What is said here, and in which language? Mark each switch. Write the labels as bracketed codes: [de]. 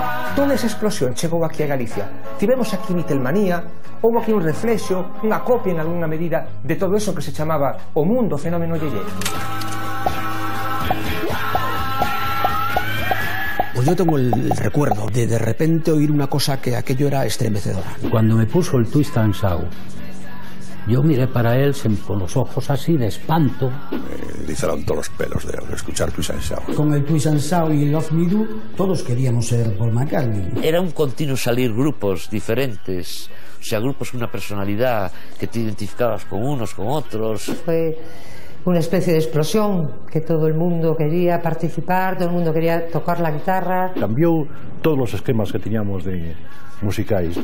[gl] Toda esa explosión chegou aquí a Galicia. Tivemos aquí Beatlemanía, houve aquí un reflexo, unha copia en algunha medida de todo eso que se chamaba o mundo fenómeno yeye. [es] Pues yo tengo el recuerdo de repente oír una cosa que aquello era estremecedora. Cuando me puso el Twist and Shout, yo miré para él con los ojos así de espanto. Le hicieron todos los pelos de escuchar Twist and Shout. Con el Twist and Shout y el Love Me Do, todos queríamos ser Paul McCartney. Era un continuo salir grupos diferentes, o sea, grupos con una personalidad que te identificabas con unos, con otros. Fue una especie de explosión, que todo el mundo quería participar, todo el mundo quería tocar la guitarra. [gl] Cambiou todos os esquemas que tiñamos de musicais.